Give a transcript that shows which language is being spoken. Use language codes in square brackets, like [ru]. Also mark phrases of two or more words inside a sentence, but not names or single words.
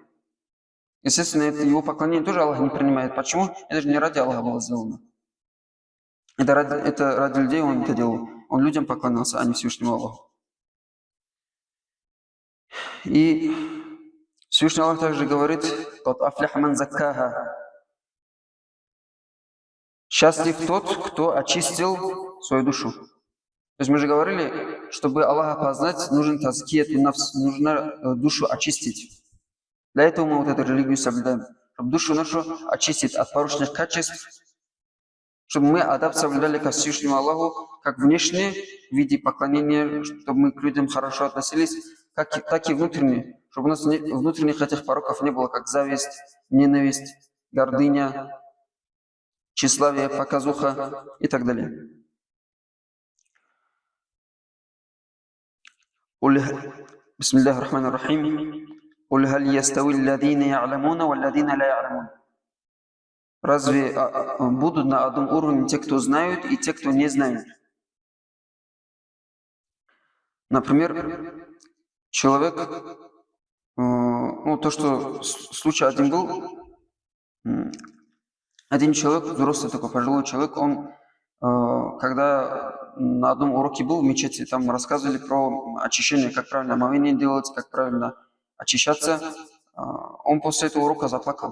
[ru] Естественно, это его поклонение тоже Аллах не принимает. Почему? Это же не ради Аллаха было сделано. Это ради людей он это делал. Он людям поклонялся, а не Всевышнему Аллаху. И Всевышний Аллах также говорит, [ar] «قد أفلح من زكاها». [ru] Счастлив тот, кто очистил свою душу. То есть мы же говорили, чтобы Аллаха познать, нужен [ar] تزكية النفس, [ru] нужно душу очистить. Для этого мы вот эту религию соблюдаем. Чтобы душу нашу очистить от порочных качеств, чтобы мы адаб соблюдали ко Всевышнему Аллаху, как внешне, в виде поклонения, чтобы мы к людям хорошо относились, так и внутренне, чтобы у нас внутренних этих пороков не было, как зависть, ненависть, гордыня, тщеславие, показуха и так далее. [ar] بسم الله الرحمن الرحيم. «قل هل يستوي الذين يعلمون والذين لا يعلمون». [ru] Разве будут на одном уровне те, кто знают, и те, кто не знают? Например, человек, то, что случай один был, один человек, взрослый такой пожилой человек, он, когда на одном уроке был в мечети, там рассказывали про очищение, как правильно омовение делать, как правильно очищаться, он после этого урока заплакал.